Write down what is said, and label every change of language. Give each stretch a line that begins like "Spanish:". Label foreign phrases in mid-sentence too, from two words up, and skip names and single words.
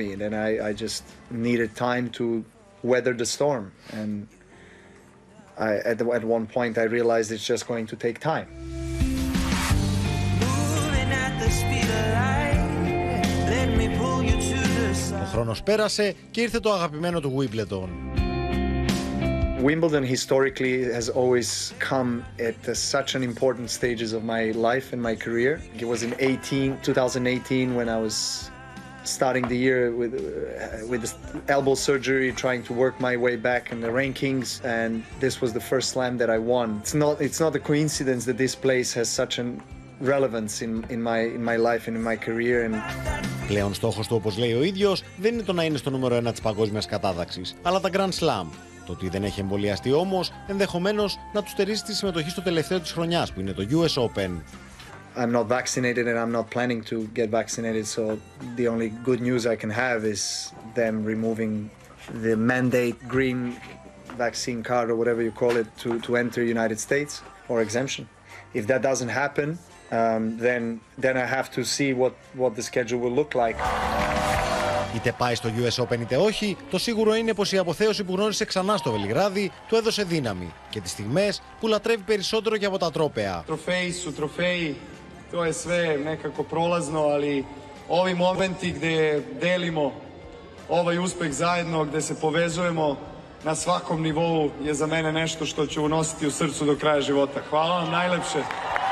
English: And then I just needed time to weather the storm. And at one point I realized it's just going to take time.
Greek: Ο χρόνος πέρασε και ήρθε το αγαπημένο του Γουίμπλεντον.
English: Wimbledon historically has always come at such an important stages of my life and my career. It was in 2018 when I was starting the year with the elbow surgery, trying to work my way back in the rankings, and this was the first slam that I won. It's not a coincidence that this place has such an relevance in my life and in my career. And
Greek: πλέον στόχος του, όπως λέει ο ίδιος, δεν είναι το να είναι στο νούμερο 1 της παγκόσμιας κατάταξης, αλλά τα Grand Slam. Το ότι δεν έχει εμβολιαστεί όμως, ενδεχομένως να του στερήσει τη συμμετοχή στο τελευταίο της χρονιάς, που είναι το US Open.
English: I'm not vaccinated and I'm not planning to get vaccinated, so the only good news I can have is them removing the mandate green vaccine card or whatever you call it to enter United States, or exemption. If that doesn't happen, then I have to see what the schedule will look like.
Greek: Είτε πάει στο US Open είτε όχι, το σίγουρο είναι πως η αποθέωση που γνώρισε ξανά στο Βελιγράδι του έδωσε δύναμη και τις στιγμές που λατρεύει περισσότερο και από τα τρόπαια.
Serbian: Trofeji su trofeji, to je sve nekako prolazno, ali ovi momenti gde delimo ovaj uspeh zajedno, gde se povezujemo na svakom nivou je za mene nešto što ću unositi u srcu do kraja života. Hvala vam najlepše.